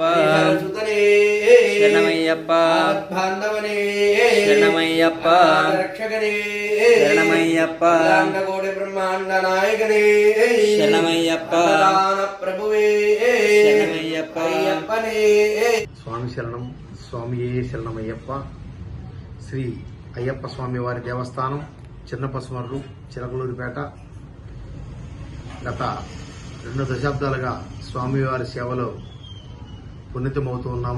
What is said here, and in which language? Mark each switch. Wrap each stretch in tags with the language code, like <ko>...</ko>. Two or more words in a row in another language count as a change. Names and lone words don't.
<ml>सुतने शरणमय्यप्प बांधवने शरणमय्यप्प रक्षकने शरणमय्यप्प അഖിലാണ്ഡകോടി ബ്രഹ്മാണ്ഡ നായകനേ शरणमय्यप्प ദാന പ്രഭുവേ शरणमय्यप्प अय्यप्पने।</ml> <te>స్వామి శరణం,</te> <ml>സ്വാമിയേ ശരണമയ്യപ്പ.</ml> <te>శ్రీ అయ్యప్ప స్వామి వారి దేవస్థానం చిన్నపసుమర్రు, చిలకలూరిపేట. గత 2 దశాబ్దాలుగా స్వామివారి సేవలో పునీతమవుతూ ఉన్నాము.</te>